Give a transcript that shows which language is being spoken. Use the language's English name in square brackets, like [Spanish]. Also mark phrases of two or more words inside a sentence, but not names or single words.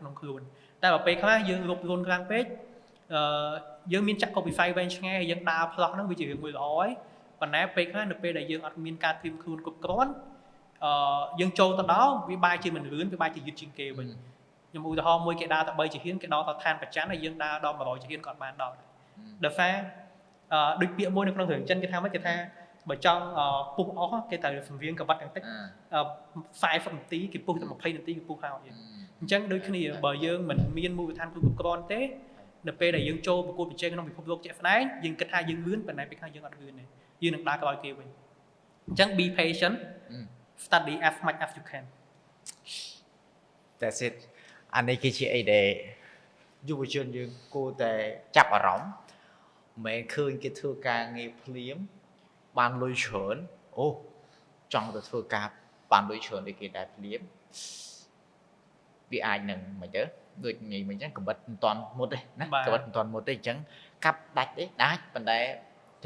[Khmer] ក្នុងខ្លួនតែបើពេលខ្លះយើងរົບរុនខ្លាំងពេកយើងមានចាក់កុំវិស័យវែងឆ្ងាយហើយយើងដើរផ្លោះហ្នឹងវាជារឿងមួយល្អហើយប៉ុន្តែពេលខ្លះនៅពេលដែលយើងអត់មានការត្រៀមខ្លួនគ្រប់គ្រាន់យើងចូលទៅដល់វាបែរជាមិនលឿនវាបែរជាយឺតជាងគេវិញខ្ញុំឧទាហរណ៍មួយគេដើរតែ3ជាហ៊ានគេដល់ទៅឋានប្រច័ណ្ឌហើយយើងដើរដល់100ជាហ៊ានក៏បានដល់ដោយសារដូចពាក្យមួយនៅក្នុងរឿងចិនគេថាម៉េចគេថាបើចង់ពុះអស់គេត្រូវសង្វៀងកបិតទាំងតិច 40នាទីគេពុះតែ20នាទីគេពុះហើយអញ្ចឹងដូចគ្នាបើយើងមិនមានមូលដ្ឋានគ្រប់គ្រាន់ទេនៅពេលដែលយើងចូលប្រកួតប្រជែងក្នុងពិភពលោកជាក់ស្ដែងយើងគិតថាយើងលឿនប៉ុន្តែពេលខ្លះយើងអត់លឿនទេយើងនឹងដើរក្រោយគេវិញអញ្ចឹង [English] be patient study as much as you can That's it [Khmer] អានេះគឺជាអីដែលយុវជនយើងគួរតែចាប់អារម្មណ៍មិនឃើញគេធ្វើការងារភ្លាមបានលុយច្រើនអូចង់ទៅធ្វើការបានលុយច្រើនដូចគេដែរ ភ្លាមវាអាចនឹងមិនទៅដូចញីមិញអញ្ចឹងកបិតមិនតាន់មុតទេណាកបិតមិនតាន់មុតទេអញ្ចឹងកាប់ដាច់ទេដាច់ប៉ុន្តែធ្វើ